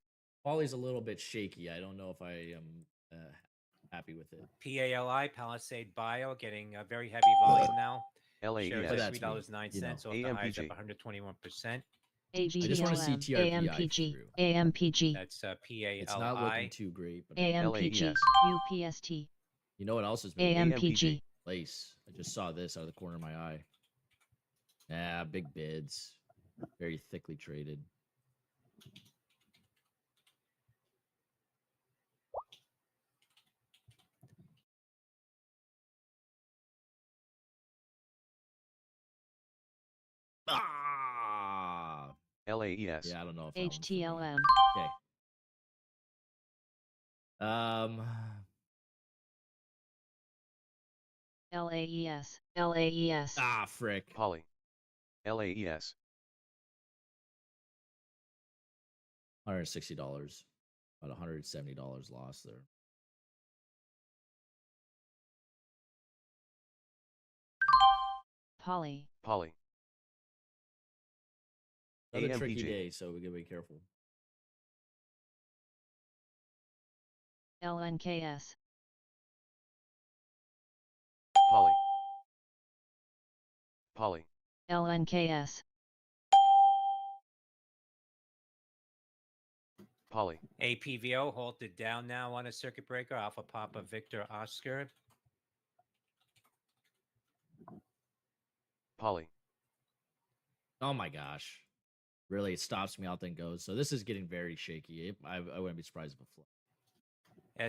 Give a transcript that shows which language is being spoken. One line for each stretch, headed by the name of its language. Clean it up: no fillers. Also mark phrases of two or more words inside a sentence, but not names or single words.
English: PALI's a little bit shaky. I don't know if I am happy with it. PALI, Palisade Bio, getting a very heavy volume now. LAES. Shares at $3.09, so the highs up AMPG. 121%. I just want to see TRVI AMPG. through. AMPG. That's PALI. It's not looking too great. But AMPG. LAES. UPST. you know what else has been AMPG. LAES. I just saw this out of the corner of my eye. Yeah, big bids. Very thickly traded. Ah! LAES. Yeah, I don't know if that one's for me. HTLM. Okay. LAES. LAES. Ah, frick. PALI. LAES. $160. About $170 lost there. PALI. PALI. Another tricky AMPG. day, so we gotta be careful. LNKS. PALI. PALI. LNKS. PALI. APVO halted down now on a circuit breaker. Alpha Papa Victor Oscar. PALI. Oh my gosh. Really, it stops me out, then goes. So this is getting very shaky. I wouldn't be surprised if it flipped.